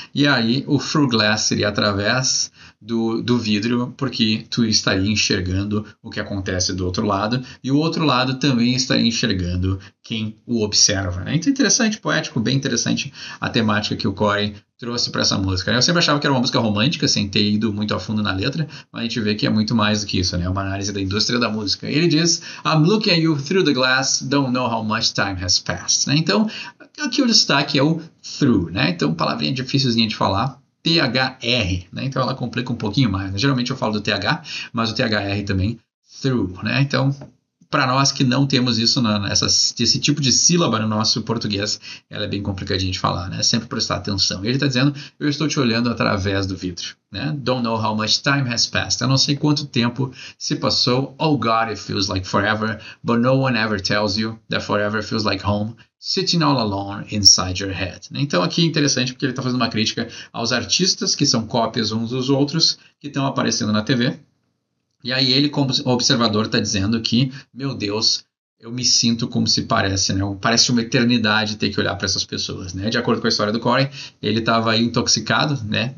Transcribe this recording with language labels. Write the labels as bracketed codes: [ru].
[pt] E aí o Through Glass seria através do vidro, porque tu estaria enxergando o que acontece do outro lado, e o outro lado também estaria enxergando quem o observa, né? Então interessante, poético, bem interessante a temática que o Corey trouxe para essa música. Eu sempre achava que era uma música romântica, sem ter ido muito a fundo na letra, mas a gente vê que é muito mais do que isso, né? É uma análise da indústria da música. E ele diz, [en] I'm looking at you through the glass, don't know how much time has passed. [pt] Né? Então, aqui o destaque é o through, né? Então, palavrinha dificilzinha de falar, THR, né? Então ela complica um pouquinho mais, né? Geralmente eu falo do TH, mas o THR também, through, né? Então, para nós que não temos isso, esse tipo de sílaba no nosso português, ela é bem complicadinha de falar, né? Sempre prestar atenção. E ele está dizendo, eu estou te olhando através do vidro, né? [en] Don't know how much time has passed. [pt] Eu não sei quanto tempo se passou. [en] Oh God, it feels like forever, but no one ever tells you that forever feels like home. Sitting all alone inside your head. [pt] Então aqui é interessante porque ele está fazendo uma crítica aos artistas que são cópias uns dos outros, que estão aparecendo na TV. E aí ele, como observador, está dizendo que, meu Deus, eu me sinto como se parece, né? Parece uma eternidade ter que olhar para essas pessoas, né? De acordo com a história do Corey, ele estava aí intoxicado, né?